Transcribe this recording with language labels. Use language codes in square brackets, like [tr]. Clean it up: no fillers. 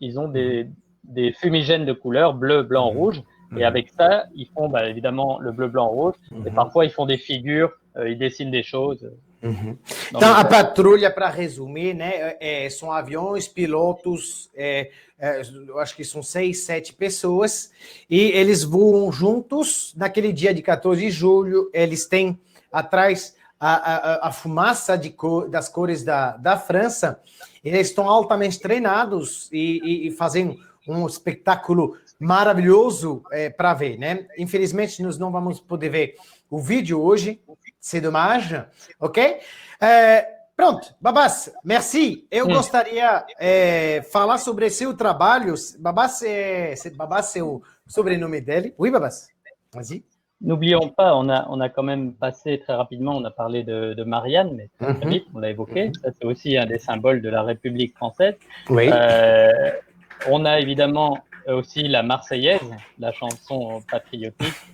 [fr] Ils ont des fumigènes de couleur bleu, blanc, rouge. Et avec ça, ils font évidemment le bleu, blanc, rouge. Et parfois, ils font des figures, ils dessinent des choses. [pt] Então, a patrulha, para resumir, né, são aviões, pilotos, eu acho que são 6, 7 pessoas, e eles voam juntos. Naquele dia de 14 de julho, eles têm atrás a fumaça das cores da França. Eles estão altamente treinados e fazem um espetáculo maravilhoso para ver, né? Infelizmente, nós não vamos poder ver o vídeo hoje, [fr] c'est dommage, [pt] ok? Pronto, Babás, merci. Eu gostaria falar sobre seu trabalho. Babás é o sobrenome dele. [fr] Oui, Babás, vas-y. N'oublions pas, on a quand même passé très rapidement, on a parlé de Marianne, mais très vite, on l'a évoqué. Ça, c'est aussi un des symboles de la République française. Oui. On a évidemment aussi la Marseillaise, la chanson patriotique.